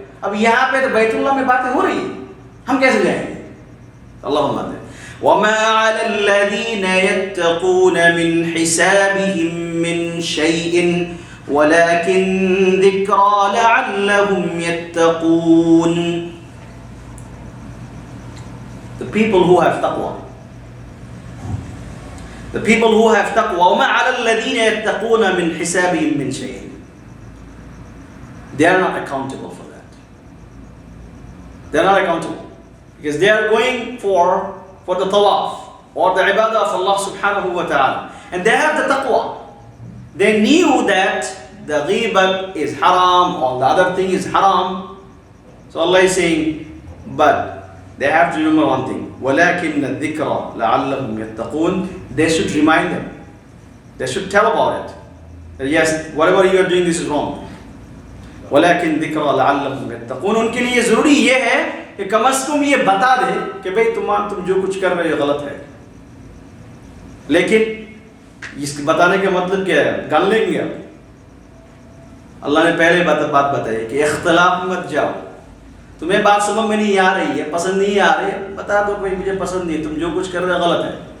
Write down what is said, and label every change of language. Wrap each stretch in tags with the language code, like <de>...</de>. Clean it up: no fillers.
<ur>اب یہاں پہ تو بیت اللہ میں باتیں ہو رہی ہیں، ہم کیسے جائیں گے؟ اللہ فرماتے ہیں</ur> <ar>وَمَا عَلَى الَّذِينَ يَتَّقُونَ مِنْ حِسَابِهِمْ مِنْ شَيْءٍ وَلَكِنْ ذِكْرَى لَعَلَّهُمْ يَتَّقُونَ.</ar> <en>The people who have taqwa. The people who have taqwa.</en> <ar>وَمَا عَلَى الَّذِينَ يَتَّقُونَ مِنْ حِسَابِهِمْ مِنْ شَيْءٍ.</ar> <en>They are not accountable for that. They are not accountable. Because they are going for the tawaf or the ibadah of Allah subhanahu wa ta'ala. And they have the taqwa. They knew that the ghibat is haram or the other thing is haram. So Allah is saying, but they have to remember one thing.</en> <ar>وَلَكِنَّ الذِّكْرَى لَعَلَّهُمْ يَتَّقُونَ.</ar> <en>They should remind them. They should tell about it. That yes, whatever you are doing, this is wrong.</en> <ar>وَلَكِنْ ذِكْرَى لَعَلَّهُمْ يَتَّقُونَ.</ar> <ur>ان کے لیے ضروری یہ ہے کہ کم از کم یہ بتا دے کہ بھئی تم جو کچھ کر رہے ہو غلط ہے. لیکن اس بتانے کا مطلب کیا ہے؟ گن لیں گے آپ. اللہ نے پہلے بات بتائی کہ اختلاف مت جاؤ. تمہیں بات سمجھ میں نہیں آ رہی ہے، پسند نہیں آ رہی ہے، بتا دو بھئی مجھے پسند نہیں، تم جو کچھ کر رہے ہو غلط ہے.</ur>